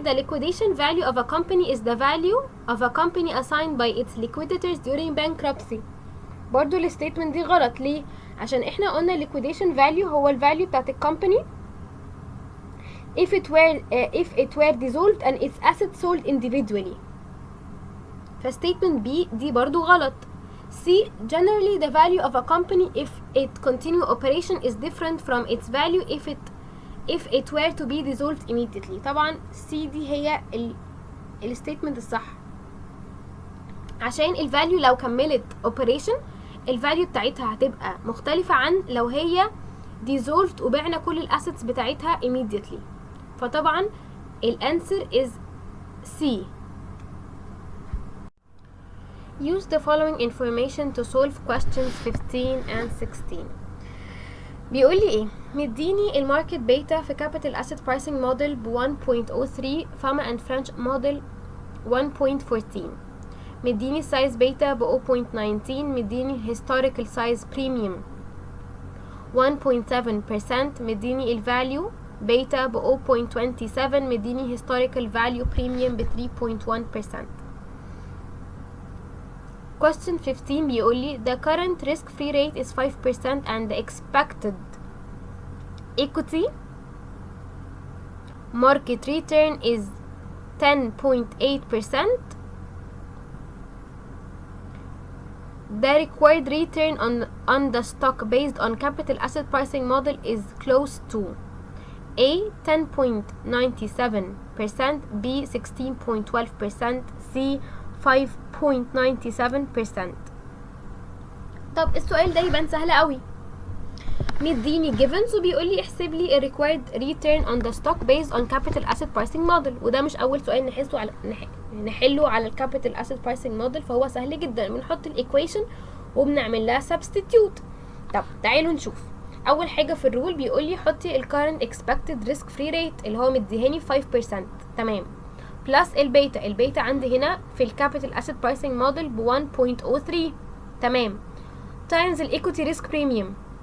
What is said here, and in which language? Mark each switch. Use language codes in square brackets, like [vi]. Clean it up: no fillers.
[en] The liquidation value of a company is the value of a company assigned by its liquidators during bankruptcy. [ar] برضو الستيتمنت دي غلط. ليه؟ عشان احنا قلنا liquidation value هو الفاليو بتاعت الكومباني if it were dissolved and its assets sold individually. فstatement B دي برضو غلط. [en] C. Generally the value of a company if it continue operation is different from its value if it were to be dissolved immediately. [ar] طبعا C دي هي الستيتمنت الصح، عشان الفاليو لو كملت operation الفاليو بتاعتها هتبقى مختلفة عن لو هي dissolved وبعنا كل الاسيتس بتاعتها immediately. فطبعا الانسر is C. [en] Use the following information to solve questions 15 and 16. [ar] بيقول لي ايه؟ مديني الماركت بيتا في capital asset pricing model ب 1.03 فاما and French model 1.14. مديني size بيتا ب 0.19. مديني historical size premium 1.7%. مديني الفاليو بيتا ب 0.27. مديني historical value premium ب 3.1%. [en] Question 15 بيقول لي the current risk free rate is 5% and the expected equity market return is 10.8%. The required return on the stock based on capital asset pricing model is close to A. 10.97%, B. 16.12%, C. [ar] 5.97%. طب السؤال ده يبان سهل قوي. مديني givens وبيقول لي احسب لي required return on the stock based on capital asset pricing model، وده مش اول سؤال نحله على الكابيتال asset pricing model، فهو سهل جدا. بنحط الايكويشن وبنعمل لها substitute. طب تعالوا نشوف. اول حاجه في الرول بيقول لي حطي current expected risk free rate اللي هو مديهاني 5%، تمام، بلس البيتا عندي هنا في الكابيتال asset pricing model ب 1.03، تمام، تايمز الايكوتي ريسك بريميوم.